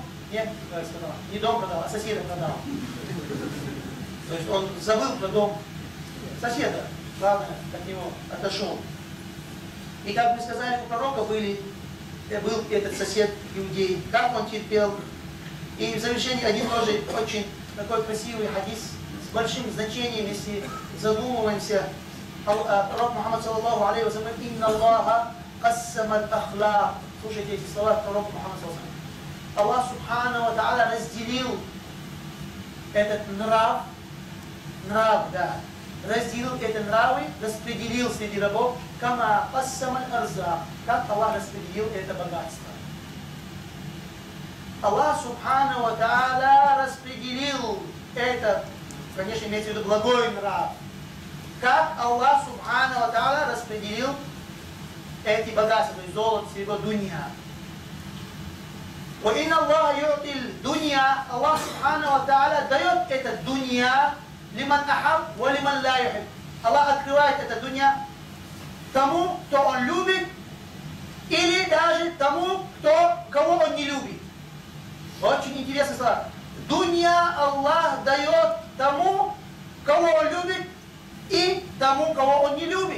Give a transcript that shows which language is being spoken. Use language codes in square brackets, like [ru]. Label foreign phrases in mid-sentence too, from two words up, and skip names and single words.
[ru] Нет, сказал, не дом продал, а соседа продал. То есть он забыл про дом соседа, главное, от него отошел. И как мы сказали, у пророка был этот сосед иудей, как он терпел. И в завершении один тоже очень такой красивый хадис с большим значением, если задумываемся. Пророк Мухаммад [ar] صلى الله عليه وسلم, «إن الله قسم الأخلاق». [ru] Слушайте эти слова пророка Мухаммада [ar] صلى الله عليه وسلم. الله سبحانه وتعالى [ru] разделил этот нрав, да, разделил эти нравы, распределил среди рабов, [ar] كما قسم الأرزاق, [ru] как Аллах распределил это богатство. [ar] الله سبحانه وتعالى [ru] распределил это, конечно, имеется в виду благой нрав, как [ar] الله سبحانه وتعالى [ru] распределил эти богатства, то есть золото, серебро, дунья. [ar] وَإِنَّ اللَّهَ يُعْطِي الدُّنْيَا. الله سبحانه وتعالى [ru] дает это дунья [ar] لمن أحب ولمن لا يحب. [ru] Аллах открывает это дунья тому, кто он любит, или даже тому, кого он не любит. Очень интересно слова. Дунья Аллах дает тому, кого он любит, и тому, кого он не любит.